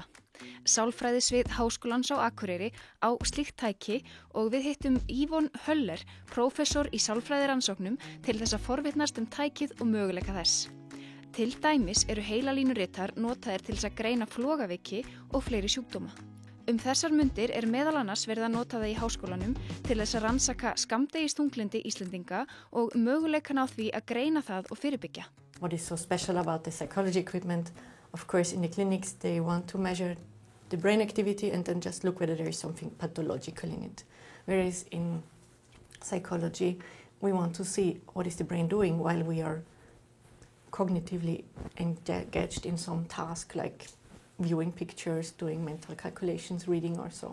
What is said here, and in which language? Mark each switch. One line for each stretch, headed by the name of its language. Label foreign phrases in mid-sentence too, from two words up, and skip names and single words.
Icelandic: Sálfræðisvið Háskólans á Akureyri á slíkt tæki og við hittum Yvonne Höller, prófessor í sálfræðirannsóknum, til þess að forvitnast tækið og möguleika þess. Til dæmis eru heilalínuritar notaðir til þess að greina flogaveiki og fleiri sjúkdóma. Þessar mundir meðal annars verið að nota það í háskólanum til þess að rannsaka skammdegisþunglyndi Íslendinga og möguleikan á því að greina það og fyrirbyggja.
English: What is so special about the psychology equipment? Of course, in the clinics they want to measure the brain activity and then just look whether there is something pathological in it. Whereas in psychology, we want to see what is the brain doing while we are cognitively engaged in some task like viewing pictures, doing mental calculations, reading or so.